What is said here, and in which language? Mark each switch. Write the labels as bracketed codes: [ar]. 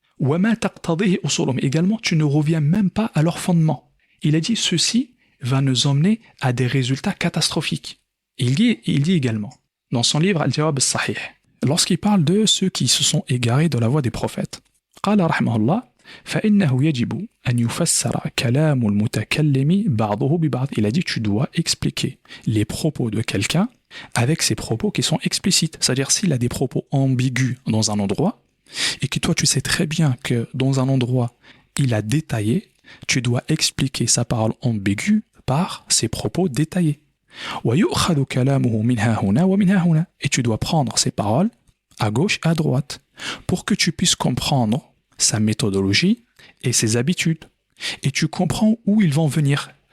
[fr] Également, tu ne reviens même pas à leur fondement. Il a dit, ceci va nous emmener à des résultats catastrophiques. Il dit également, dans son livre Al-Jawab al-Sahih, lorsqu'il parle de ceux qui se sont égarés de la voie des prophètes, [ar] قال رحمه الله فإنه يجب أن يفسر كلام المتكلم بعضه ببعض. [fr] Il a dit que tu dois expliquer les propos de quelqu'un avec ses propos qui sont explicites. C'est-à-dire s'il a des propos ambigus dans un endroit et que toi tu sais très bien que dans un endroit il a détaillé, tu dois expliquer sa parole ambiguë par ses propos détaillés. [ar] ويؤخذ كلامه منها هنا ومنها هنا. [fr] Et tu dois prendre ses paroles à gauche et à droite pour que tu puisses comprendre sa méthodologie et ses habitudes. Et tu comprends où ils vont venir.